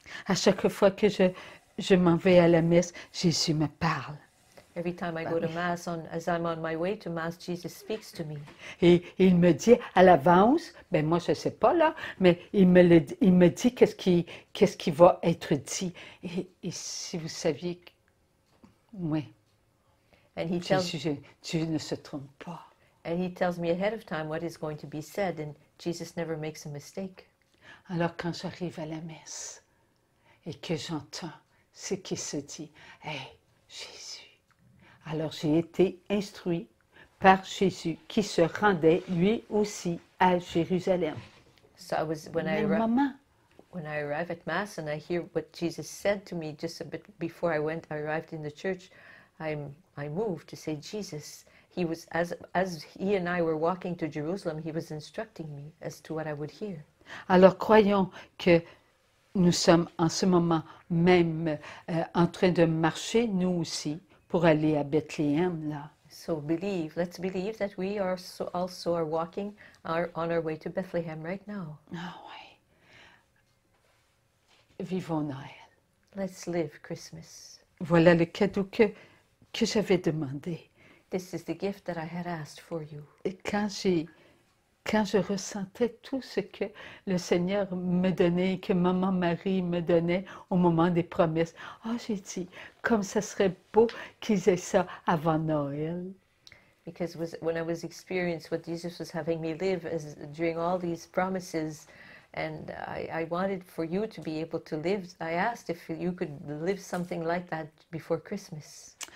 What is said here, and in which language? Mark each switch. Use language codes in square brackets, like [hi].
[fr] À chaque fois que je m'en vais à la messe, Jésus me parle. [en] Every time I go to Mass, as I'm on my way to Mass, Jesus speaks to me. [fr] Et il me dit à l'avance, ben moi je ne sais pas là, mais il me dit qu'est-ce qui va être dit. Et si vous saviez, oui, [en] And he tells [fr] Dieu ne se trompe pas. [en] And he tells me ahead of time what is going to be said, and Jesus never makes a mistake. [fr] Alors quand j'arrive à la messe et que j'entends ce qui se dit, hey, Jésus. Alors j'ai été instruit par Jésus qui se rendait lui aussi à Jérusalem. [en] So when I arrive at Mass and I hear what Jesus said to me just a bit before I arrived in the church, I moved to say, Jesus, he was as he and I were walking to Jerusalem, he was instructing me as to what I would hear. [fr] Alors croyons que nous sommes en ce moment même en train de marcher, nous aussi, pour aller à Bethléem, là. [en] So let's believe that we are also walking on our way to Bethlehem right now. [fr] Ah oui. Vivons Noël. [en] Let's live Christmas. [fr] Voilà le cadeau que j'avais demandé. [en] This is the gift that I had asked for you. [fr] Et quand je ressentais tout ce que le Seigneur me donnait, que Maman Marie me donnait au moment des promesses, j'ai dit, comme ça serait beau qu'ils aient ça avant Noël. [en] Because when I was experiencing what Jesus was having me live during all these promises, and I wanted for you to be able to live, I asked if you could live something like that before Christmas.